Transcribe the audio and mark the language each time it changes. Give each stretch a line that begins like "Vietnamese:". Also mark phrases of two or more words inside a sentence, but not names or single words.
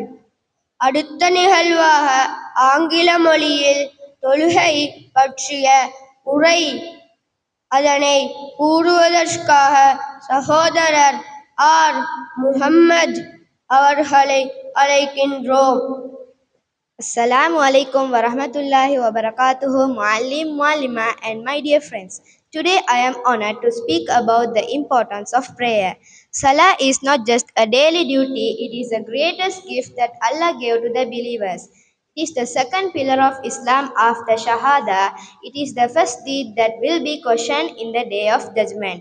Tamil: அடுத்த நிகழ்வாக ஆங்கில மொழியில் தொழுகை பற்றிய உரை, அதனை கூறுவதற்காக சகோதரர் ஆர். முஹம்மது அவர்களை அழைக்கின்றோம்.
Arabic: السلام عليكم ورحمة الله وبركاته، معلم، معلمة,
English: and my dear friends. Today I am honored to speak about the importance of prayer. Salah is not just a daily duty, it is the greatest gift that Allah gave to the believers. It is the second pillar of Islam after Shahada. It is the first deed that will be questioned in the day of judgment.